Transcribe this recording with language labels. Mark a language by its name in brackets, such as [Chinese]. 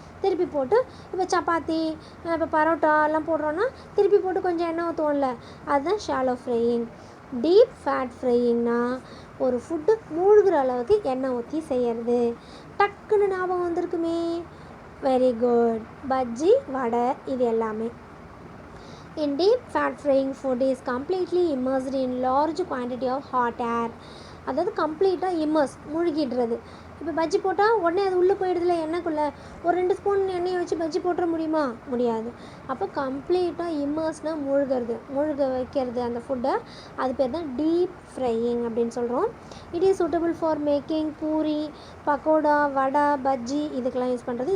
[Tamil] திருப்பி போட்டு இப்போ சப்பாத்தி, இப்போ பரோட்டா எல்லாம் போடுறோன்னா திருப்பி போட்டு கொஞ்சம் எண்ணெய் ஊற்றுவோம்ல, அதுதான் ஷாலோ ஃப்ரையிங். டீப் ஃபேட் ஃப்ரையிங்னா ஒரு ஃபுட்டு மூழ்கிற அளவுக்கு எண்ணெய் ஊற்றி செய்கிறது. டக்குன்னு ஞாபகம் வந்திருக்குமே, வெரி குட், பஜ்ஜி, வடை, இது எல்லாமே. [English] In deep fat frying, food is completely immersed in large quantity of hot air. [Tamil] அதாவது கம்ப்ளீட்டாக மூழ்கிடுறது. இப்போ பஜ்ஜி போட்டால் உடனே அது உள்ளே போயிடுதுல எண்ணெய்க்குள்ளே. ஒரு 2 ஸ்பூன் எண்ணெயை வச்சு பஜ்ஜி போட்டுற முடியுமா, முடியாது. அப்போ கம்ப்ளீட்டாக இம்மர்ஸ்னால் மூழ்க வைக்கிறது அந்த ஃபுட்டை. அது பேர் தான் டீப் ஃப்ரையிங் அப்படின்னு சொல்கிறோம். [English] it is suitable for making [Tamil] puri, pakoda, வடை, பஜ்ஜி இதுக்கெல்லாம் யூஸ் பண்ணுறது.